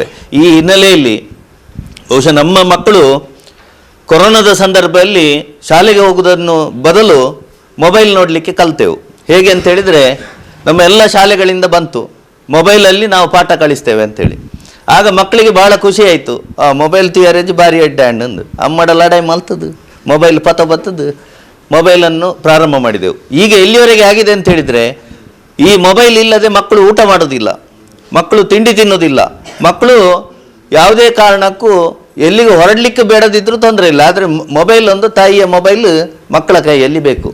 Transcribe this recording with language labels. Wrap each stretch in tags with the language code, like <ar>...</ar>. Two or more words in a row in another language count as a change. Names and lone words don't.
<kn>ಈ ಹಿನ್ನೆಲೆಯಲ್ಲಿ ಬಹುಶಃ ನಮ್ಮ ಮಕ್ಕಳು ಕೊರೋನಾದ ಸಂದರ್ಭದಲ್ಲಿ ಶಾಲೆಗೆ ಹೋಗುವುದನ್ನು ಬದಲು ಮೊಬೈಲ್ ನೋಡಲಿಕ್ಕೆ ಕಲ್ತೆವು. ಹೇಗೆ ಅಂತ ಹೇಳಿದರೆ ನಮ್ಮ ಎಲ್ಲ ಶಾಲೆಗಳಿಂದ ಬಂತು ಮೊಬೈಲಲ್ಲಿ ನಾವು ಪಾಠ ಕಳಿಸ್ತೇವೆ ಅಂತೇಳಿ. ಆಗ ಮಕ್ಕಳಿಗೆ ಭಾಳ ಖುಷಿ ಆಯಿತು,</kn> <tcy>ಮೊಬೈಲ್ ತಿಯರೇಜ್ ಬಾರಿ ಎಡ್ಡ ಅಂದು ಅಮ್ಮಡ ಲಡಾಯಿ ಮಲ್ತದ್ದು ಮೊಬೈಲ್ ಪತ ಬತ್ತದು</tcy> <kn>ಮೊಬೈಲನ್ನು ಪ್ರಾರಂಭ ಮಾಡಿದೆವು. ಈಗ ಎಲ್ಲಿವರೆಗೆ ಆಗಿದೆ ಅಂತ ಹೇಳಿದರೆ ಈ ಮೊಬೈಲ್ ಇಲ್ಲದೆ ಮಕ್ಕಳು ಊಟ ಮಾಡೋದಿಲ್ಲ, ಮಕ್ಕಳು ತಿಂಡಿ ತಿನ್ನೋದಿಲ್ಲ, ಮಕ್ಕಳು ಯಾವುದೇ ಕಾರಣಕ್ಕೂ ಎಲ್ಲಿಗೂ ಹೊರಡಲಿಕ್ಕೆ ಬೇಡದಿದ್ರೂ ತೊಂದರೆ ಇಲ್ಲ, ಆದರೆ ಮೊಬೈಲ್ ಒಂದು ತಾಯಿಯ ಮೊಬೈಲ್ ಮಕ್ಕಳ ಕೈಯಲ್ಲಿ ಬೇಕು.</kn>